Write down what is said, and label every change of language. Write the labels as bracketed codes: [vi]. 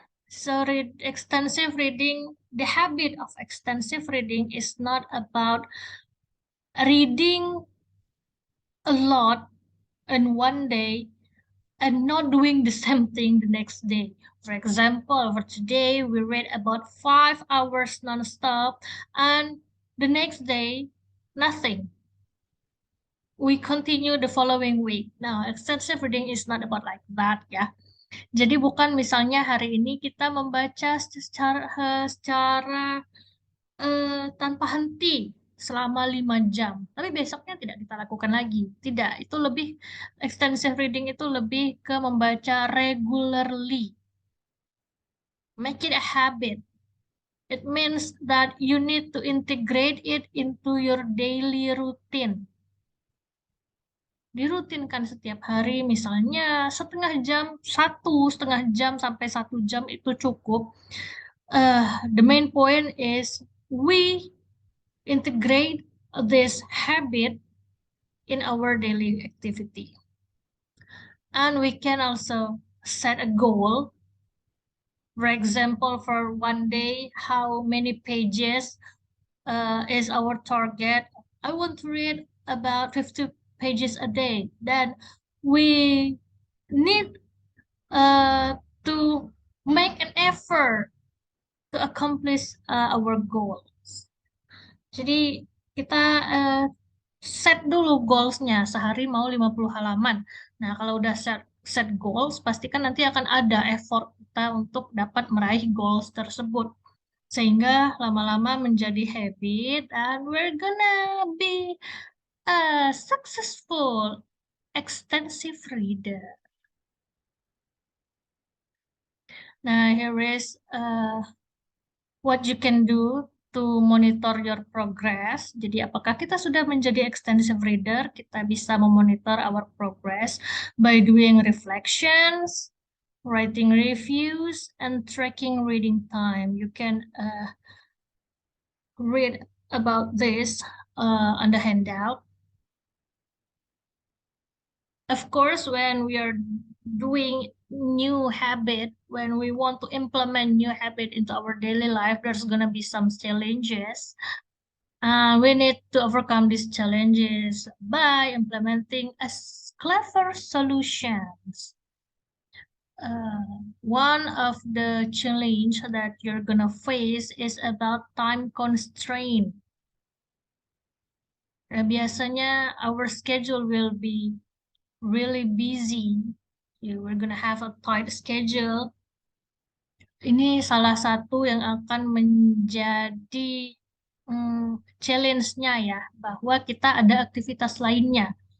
[en] So extensive reading, the habit of extensive reading is not about reading a lot in one day and not doing the same thing the next day. For example, for today, we read about 5 hours non-stop, and the next day, nothing. We continue the following week. Now, extensive reading is not about like that, ya. [id] Jadi bukan misalnya hari ini kita membaca secara tanpa henti selama 5 jam, tapi besoknya tidak kita lakukan lagi. Tidak, itu lebih extensive reading itu lebih ke membaca regularly. [en] Make it a habit. It means that you need to integrate it into your daily routine. [id] Dirutinkan setiap hari, misalnya setengah jam sampai 1 jam itu cukup. [en] The main point is we integrate this habit in our daily activity. And we can also set a goal. For example, for one day, how many pages is our target? I want to read about 50 pages a day. Then we need to make an effort to accomplish our goals. [id] Jadi kita eh, set dulu goals-nya. Sehari mau 50 halaman. Nah, kalau udah set goals, pastikan nanti akan ada effort kita untuk dapat meraih goals tersebut. Sehingga lama-lama menjadi habit, [en] and we're gonna be a successful extensive reader. Nah, here is what you can do to monitor your progress. [id] Jadi, apakah kita sudah menjadi extensive reader? Kita bisa memonitor [en] our progress by doing reflections, writing reviews, and tracking reading time. You can read about this on the handout. Of course, when we are doing new habit, when we want to implement new habit into our daily life, there's gonna be some challenges. We need to overcome these challenges by implementing clever solutions. One of the challenge that you're gonna face is about time constraint. [id] Biasanya [en] our schedule will be really busy. We're gonna have a tight schedule. [id] Ini salah satu yang akan menjadi challenge-nya ya, bahwa kita ada aktivitas lainnya.